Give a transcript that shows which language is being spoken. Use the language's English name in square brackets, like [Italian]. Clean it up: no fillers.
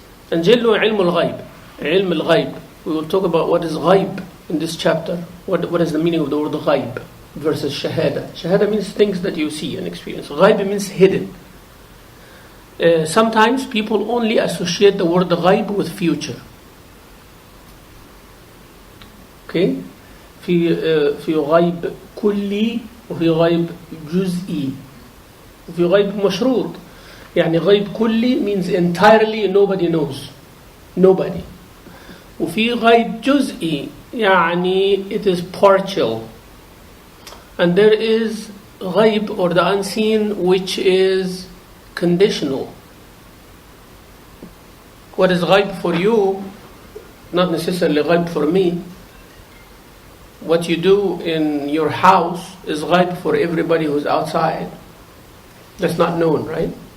[English] And jinn wa ilm al-ghaib. Ilm al-ghaib. We will talk about what is ghaib in this chapter. What is the meaning of the word ghaib versus shahada. Shahada means things that you see and experience. Ghaib means hidden. Sometimes people only associate the word ghaib with future. Okay? [Arabic] في غيب كلي وفي غيب جزئي وفي غيب مشروط. يعني غيب كلي [English] means entirely nobody knows, nobody. [Arabic] وفي غيب جزئي يعني [English] it is partial. And there is غيب, or the unseen, which is conditional. What is غيب for you, not necessarily غيب for me. What you do in your house is ghaib for everybody who's outside. That's not known, right?